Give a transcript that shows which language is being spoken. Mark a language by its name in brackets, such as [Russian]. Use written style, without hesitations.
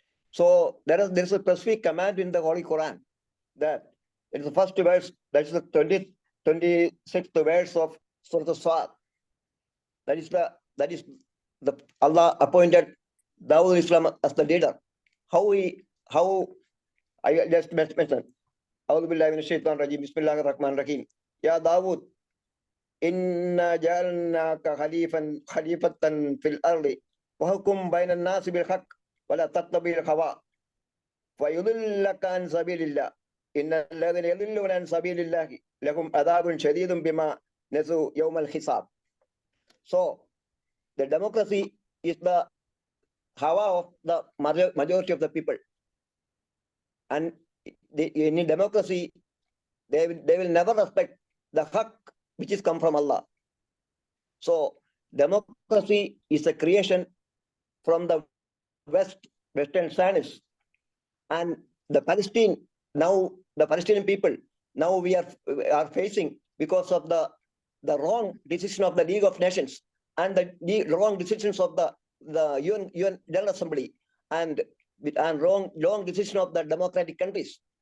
[English] So there is a specific command in the Holy Quran, that it is the first verse, that is the 26th verse of Surah As-Sad. That is the Allah appointed Dawud Islam as the leader. How I just mentioned, [Arabic] أعوذ بالله من الشيطان الرجيم بسم الله الرحمن الرحيم يا داود إنا جعلناك خليفة في الأرض وحكم بين الناس بالحق ولا تتبع الهوى فيضلك عن سبيل الله إن الذين يضلون عن سبيل الله لهم عذاب شديد بما نسوا يوم الحساب. [English] So the democracy is the hawa of the majority of the people, and in democracy they will never respect the haq which is come from Allah. So democracy is a creation from the Western science, and the Palestinian people now we are facing because of the wrong decision of the League of Nations and the wrong decisions of the UN General Assembly and wrong decision of the democratic countries.